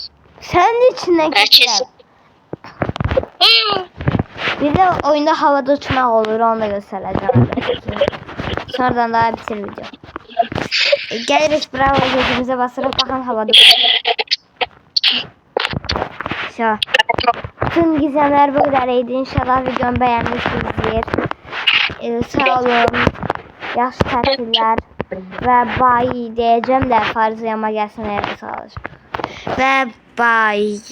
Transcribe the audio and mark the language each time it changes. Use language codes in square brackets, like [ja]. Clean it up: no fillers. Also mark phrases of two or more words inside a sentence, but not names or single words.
[az] Sən də içindən keçirəm. Bir de oyunda havada uçmaq olur, onu da göstərəcəm. Sonradan daha bitir video. Gəlirik bravo, gözümüzə basırıq, baxın havada. Şo. [tr] Tüm gizemler bu kadar iyiydi. İnşallah videomu beğenmişsinizdir. [az] Sağ olun. Yaxşı tətiller. Və bye deyəcəm də farzıyama gəlsin, sağ olun. Və bye.